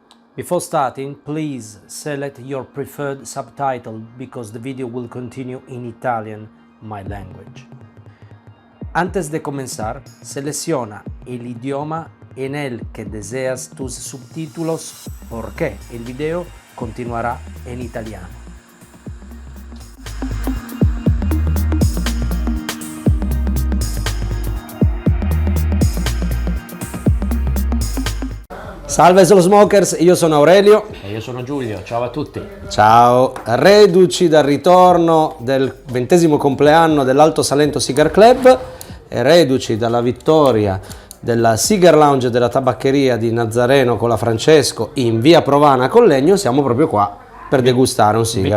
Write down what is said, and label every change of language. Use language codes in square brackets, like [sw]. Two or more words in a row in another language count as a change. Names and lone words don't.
[en] Before starting, please select your preferred subtitle because the video will continue in Italian, my language. [es] Antes de comenzar, selecciona el idioma en el que deseas tus subtítulos porque el video continuará en italiano. [it] Salve Solo Smokers, io sono Aurelio. E io sono Giulio, ciao a tutti. Ciao, reduci dal ritorno del 20° compleanno dell'Alto Salento Cigar Club e reduci dalla vittoria della Cigar Lounge della tabaccheria di Nazareno con la Francesco in via Provana Collegno, siamo proprio qua per degustare un sigaro.